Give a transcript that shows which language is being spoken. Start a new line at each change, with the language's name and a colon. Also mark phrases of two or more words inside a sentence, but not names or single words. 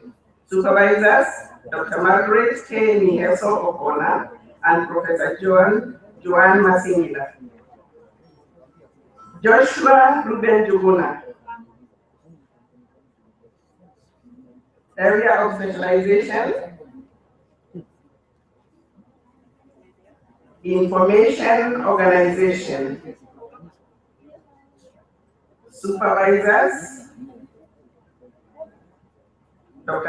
English: Supervisors, Dr. Margaret K. Miheso Okona and Professor Joan Masingila. Joshua Ruben Juguna, Area of Specialization, Information Organization. Supervisors, Dr.